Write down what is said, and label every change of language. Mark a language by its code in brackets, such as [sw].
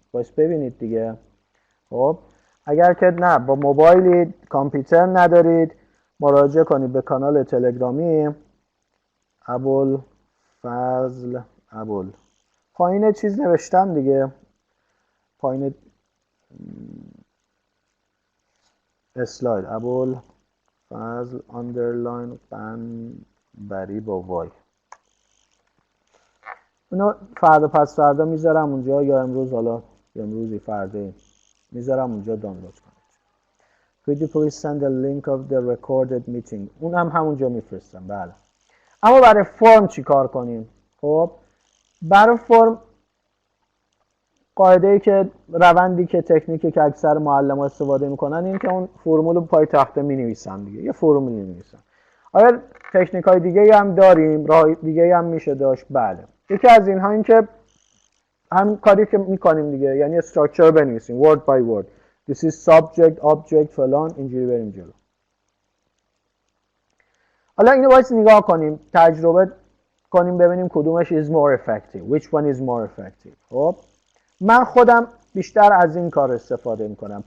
[fa] باش ببینید دیگه. خب اگر که نه با موبایلی کامپیوتر ندارید مراجعه کنید به کانال تلگرامی ابوالفضل پایین چیز نوشتم دیگه، پایین اسلاید ابوالفضل آندرلاین بری با وای. اونو فردا پس فردا میذارم اونجا یا امروز، حالا امروزی فردایی میذارم اونجا دانلود کنید. [en] Could you please send a link of the recorded meeting؟ [fa] اون هم همونجا میفرستم. بله. اما برای فرم چی کار کنیم؟ خب برای فرم قاعده‌ای که روندی که تکنیکی که اکثر معلم‌ها استفاده میکنن این که اون فرمول رو پای تخته مینویسن دیگه، یه فرمول مینویسن. آیا تکنیک‌های دیگه هم داریم؟ راه دیگه هم میشه داشت؟ بله. یکی از اینها این که هم کاری که میکنیم دیگه، یعنی استراکچر بنویسیم [en] word by word. This is subject, object [fa] فلان، اینجوری بریم جلو. حالا اینو باید نگاه کنیم، تجربه کنیم ببینیم کدومش [en] is more effective. Which one is more effective؟ [fa] خب من خودم بیشتر از این کار استفاده میکنم.